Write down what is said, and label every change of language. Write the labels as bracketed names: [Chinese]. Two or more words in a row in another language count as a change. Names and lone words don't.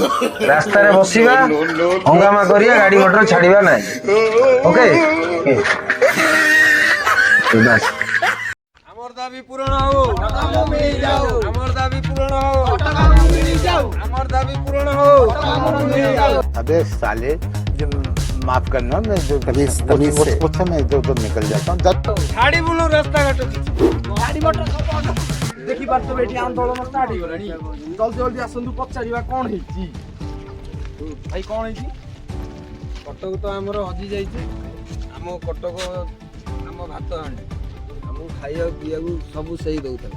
[Odia] ରାସ୍ତାରେ ବସିବା, ହଙ୍ଗାମା କରିବା, ଗାଡି ମଟର ଛାଡିବା ନାହିଁ। ଓକେ? ବାସ୍। ଆମର ଦାବି ପୂରଣ ହଉ, ଆମର ଦାବି ପୂରଣ ହଉ, ଆମର ଦାବି ପୂରଣ ହଉ। [Hindi] अबे साले जो माफ करना, मैं जो कभी मुझसे मैं इधर उधर निकल जाता हूँ। [Odia] ଛାଡ଼ିବୁନୁ ରାସ୍ତା ଘାଟ ଗାଡି ମଟର ଦେଖିପାରୁଥିବେ ଏଠି ଆନ୍ଦୋଳନ ଷ୍ଟାର୍ଟ ହେଇଗଲାଣି। [Hindi] जल्दी जल्दी [Odia] ଆସନ୍ତୁ ପଚାରିବା କଣ ହେଇଛି। ଭାଇ କଣ ହେଇଛି? କଟକ ତ ଆମର ହଜି ଯାଇଛି। ଆମ କଟକ ଆମ ଭାତ ହାଣ୍ଡି, ଆମକୁ ଖାଇବାକୁ ପିଇବାକୁ ସବୁ ସେଇ ଦଉଥିଲା।